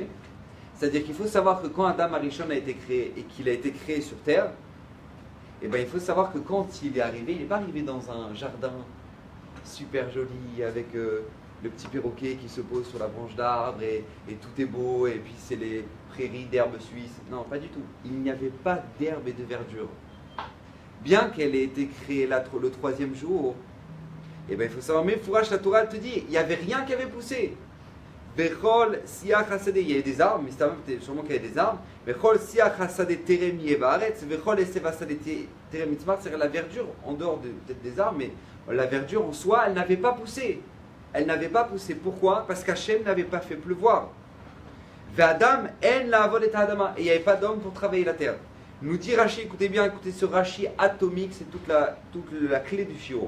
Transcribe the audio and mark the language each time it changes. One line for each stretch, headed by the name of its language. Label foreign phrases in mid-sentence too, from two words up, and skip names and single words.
French: C'est-à-dire qu'il faut savoir que quand Adam Arishon a été créé et qu'il a été créé sur terre, eh ben, il faut savoir que quand il est arrivé, il n'est pas arrivé dans un jardin super joli avec le petit perroquet qui se pose sur la branche d'arbre et tout est beau et puis c'est les prairies d'herbes suisses. Non, pas du tout. Il n'y avait pas d'herbe et de verdure. Bien qu'elle ait été créée là, le troisième jour, eh ben, il faut savoir, mais Fourash la Torah te dit, il n'y avait rien qui avait poussé.
Hebrew: וכל שיח השדה,
French: il y avait des arbres, mais c'était sûrement qu'il y avait des arbres.
Hebrew: וכל שיח השדה טרם יהיה בארץ, וכל עשב השדה טרם יצמח,
French: c'est-à-dire la verdure en dehors peut-être des arbres, mais la verdure en soi, elle n'avait pas poussé. Elle n'avait pas poussé. Pourquoi? Parce qu'Hachem n'avait pas fait pleuvoir.
Hebrew: ואדם אין לעבד את האדמה.
French: Et il n'y avait pas d'homme pour travailler la terre. Nous dit Rashi, écoutez bien, écoutez ce Rashi atomique, c'est toute la clé du shiur.